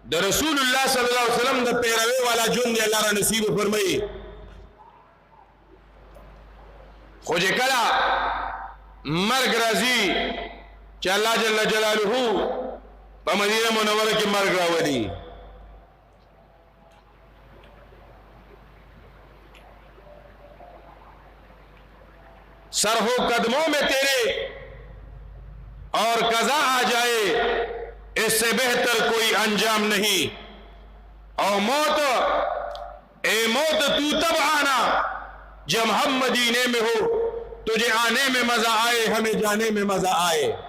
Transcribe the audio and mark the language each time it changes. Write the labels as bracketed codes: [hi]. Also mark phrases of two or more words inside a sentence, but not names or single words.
[ps] د رسول الله [ar] صلی الله علیه وسلم [ps] د پیروي والا جون دی الله را نصیب فرمایي خو چې کله مرګ راځي چې الله [ar] جل جلاله [ps] په مدینه منوره کې مرګ راولي [ur] سر ہو قدموں میں تیرے اور قضا آ جائے اس سے بہتر کوئی انجام نہیں اور موت اے موت تو تب آنا جب ہم مدینے میں ہوں تجھے آنے میں مزا آئے ہمیں جانے میں مزا آئے हमें जाने में मजा आए